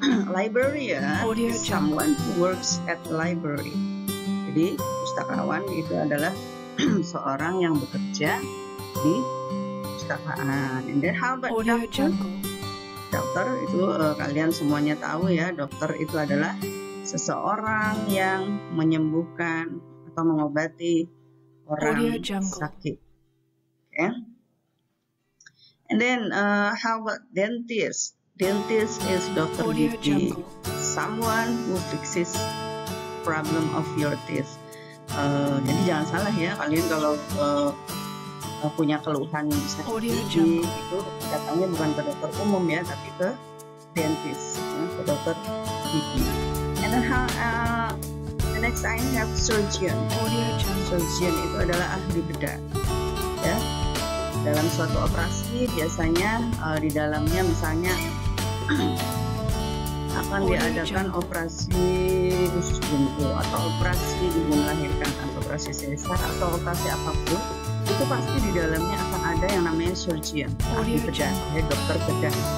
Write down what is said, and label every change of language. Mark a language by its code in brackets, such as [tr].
[en] Librarian is someone who works at the library. [id] Jadi pustakawan itu adalah seorang yang bekerja di pustakaan. [en] And then how about doctor? [id] Dokter itu kalian semuanya tahu, ya. Dokter itu adalah seseorang yang menyembuhkan atau mengobati orang sakit. [en] Okay. And then how about dentist? Dentist is Dr. Gigi, someone who fixes problem of your teeth. [id] Jadi jangan salah, ya, kalian kalau punya keluhan sakit gigi itu datangnya bukan ke dokter umum, ya, tapi ke dentist, ya, ke dokter gigi. [en] And then the next I have surgeon. [id] Surgeon itu adalah ahli bedah, ya. Dalam suatu operasi biasanya di dalamnya misalnya akan diadakan operasi usus buntu atau operasi ibu melahirkan atau operasi sesar atau operasi apapun, itu pasti di dalamnya akan ada yang namanya surgeon, ahli bedah, ya, dokter bedah.